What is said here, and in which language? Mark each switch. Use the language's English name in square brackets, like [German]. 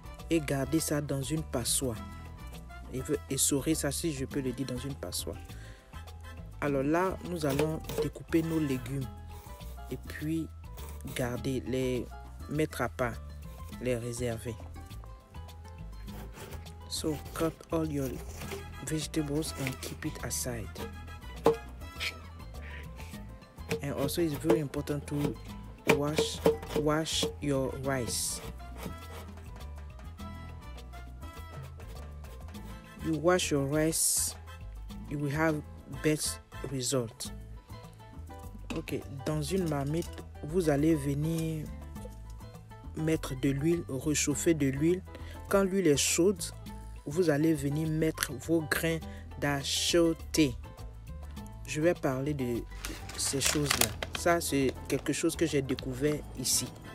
[French] Et garder ça dans une passoire. Et essorer ça, si je peux le dire, dans une passoire. Alors là, nous allons découper nos légumes. Et puis, garder, les mettre à part, les réserver. [English] So, cut all your vegetables and keep it aside. And also it's very important to wash your rice. You wash your rice, you will have best result. [French] Ok, dans une marmite, vous allez venir mettre de l'huile, réchauffer de l'huile. Quand l'huile est chaude, vous allez venir mettre vos grains d'achioté. Je vais parler de ces choses-là. Ça, c'est quelque chose que j'ai découvert ici.